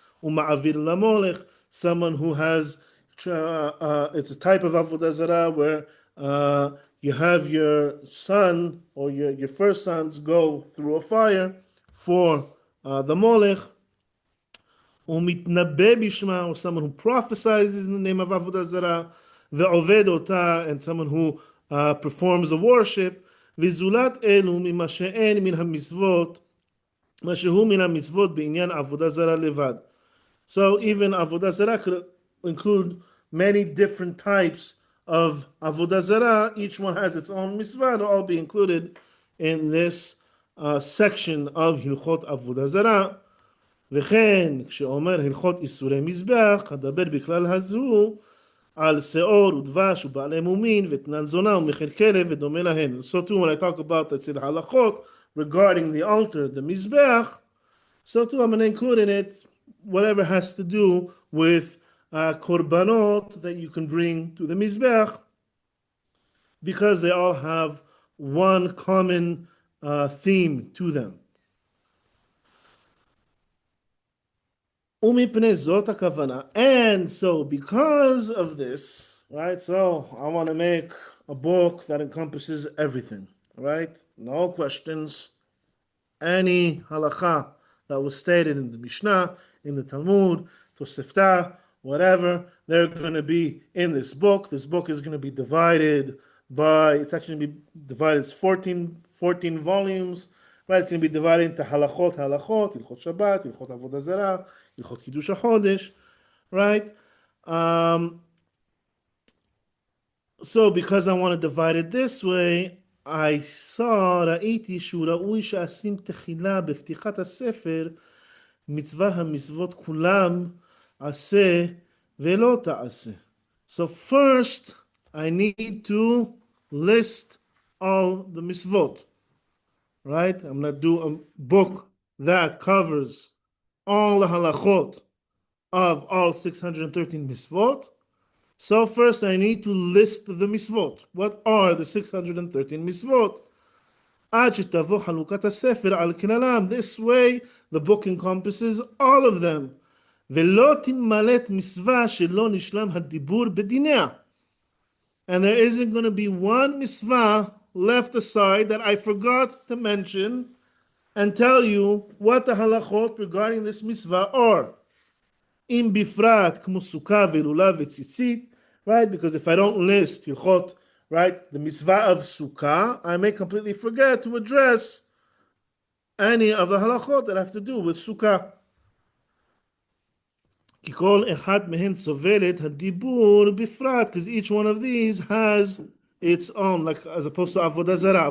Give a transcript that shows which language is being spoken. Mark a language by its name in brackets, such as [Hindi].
[English] Uma'avir lamolech, someone who has, it's a type of avodah zarah where you have your son or your first sons go through a fire for the molech. Umitnabe bishma, or someone who prophesies in the name of avodah zarah. Ve'oved ota, and someone who performs a worship. [Hebrew] וזולת אלו ממה שאין מן המצוות, מה שהוא מן המצוות בעניין עבודה זרה לבד. [English] So even עבודה זרה could include many different types of עבודה זרה. Each one has its own mitzvah to all be included in this section of הלכות עבודה זרה. [Hebrew] וכן כשאומר הלכות איסורי מזבח, הדבר בכלל הזו, על שאור ודבש ובעלי מומין ותנן זונה ומחיר כלב ודומה להן. [English] So too when I talk about the halachot regarding the altar, the mizbeach, so too I'm going to include in it whatever has to do with korbanot that you can bring to the mizbeach, because they all have one common theme to them. And so because of this, right, so I want to make a book that encompasses everything, right? No questions. Any halacha that was stated in the Mishnah, in the Talmud, Tosefta, whatever, they're going to be in this book. This book is going to be divided by, it's actually going to be divided, it's 14 volumes, right? It's going to be divided into halachot, Hilchot Shabbat, Hilchot Avodah Zarah, Hilchot Kiddush HaChodesh, right? So because I want to divide it this way, I saw, [Hebrew] ראיתי שהוא ראוי שאשים תחילה בפתיחת הספר מצוות המצוות כולם עשה ולא תעשה. [English] So first, I need to list all the mitzvot, right? I'm going to do a book that covers all the halachot of all 613 mitzvot. So first I need to list the mitzvot. What are the 613 mitzvot? [Hebrew] עד שתבוא חלוקת הספר על כללם. [English] This way the book encompasses all of them. [Hebrew] ולא תמלט מצווה שלא נשלם הדיבור בדיניה. [English] And there isn't going to be one mitzvah left aside that I forgot to mention and tell you what the halachot regarding this mitzvah are. [Hebrew] אם בפרט כמו סוכה ולולב וציצית, right? [English] Because if I don't list hilchot, right, the mitzvah of sukkah, I may completely forget to address any of the halachot that have to do with sukkah. [Hebrew] כי כל אחד מהן סובלת הדיבור בפרט, [English] because each one of these has its own, like as opposed to avodah zarah.